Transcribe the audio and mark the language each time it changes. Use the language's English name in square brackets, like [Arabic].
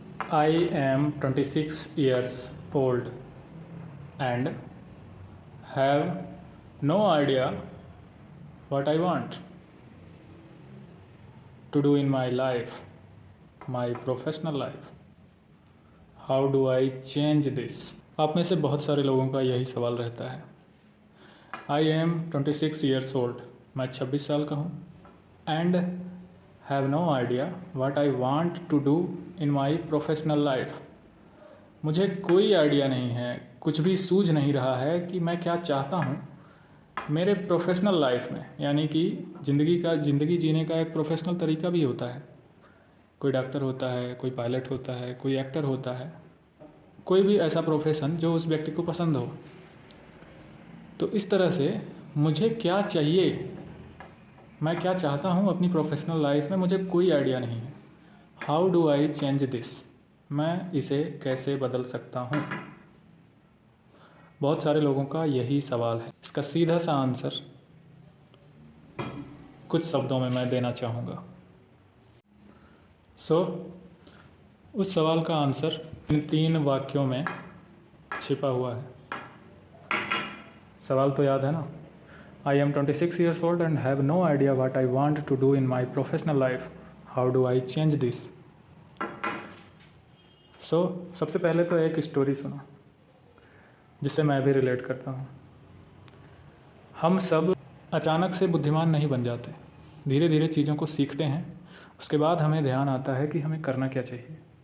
[English] I am 26 years old and have no idea what I want to do in my life, my professional life. How do I change this? [Hindi] आप में से बहुत सारे लोगों का यही सवाल रहता है. [English] I am 26 years old. [Hindi] मैं 26 साल का हूँ [English] and have no idea what I want to do in my professional life. [Hindi] मुझे कोई आइडिया नहीं है, कुछ भी सूझ नहीं रहा है कि मैं क्या चाहता हूँ मेरे प्रोफेशनल लाइफ में. यानी कि ज़िंदगी जीने का एक प्रोफेशनल तरीका भी होता है. कोई डॉक्टर होता है, कोई पायलट होता है, कोई एक्टर होता है, कोई भी ऐसा प्रोफेशन जो उस व्यक्ति को पसंद हो. तो इस तरह से मुझे क्या चाहिए, मैं क्या चाहता हूँ अपनी प्रोफेशनल लाइफ में, मुझे कोई आइडिया नहीं है. [English] How do I change this? [Hindi] मैं इसे कैसे बदल सकता हूँ? बहुत सारे लोगों का यही सवाल है. इसका सीधा सा आंसर कुछ शब्दों में मैं देना चाहूँगा. उस सवाल का आंसर इन 3 वाक्यों में छिपा हुआ है. सवाल तो याद है ना? [English] I am 26 years old and have no idea what I want to do in my professional life. How do I change this? [Hindi] सबसे पहले तो एक स्टोरी सुनो जिससे मैं भी रिलेट करता हूँ. हम सब अचानक से बुद्धिमान नहीं बन जाते. धीरे धीरे चीज़ों को सीखते हैं. उसके बाद हमें ध्यान आता है कि हमें करना क्या चाहिए.